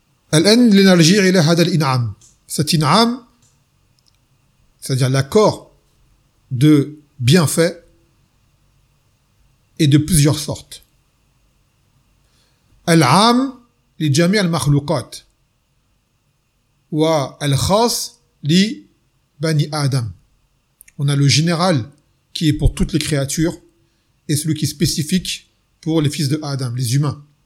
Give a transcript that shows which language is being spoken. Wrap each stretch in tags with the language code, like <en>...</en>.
<ar>الآن لنرجي إلى هذا الإنعام.</ar> <fr>Cet إنعام, c'est-à-dire l'accord de bienfaits est de plusieurs sortes.</fr> <ar>العام لجميع المخلوقات والخاص لبني آدم.</ar> <fr>On a le général qui est pour toutes les créatures et celui qui est spécifique pour les fils de Adam, les humains.</fr>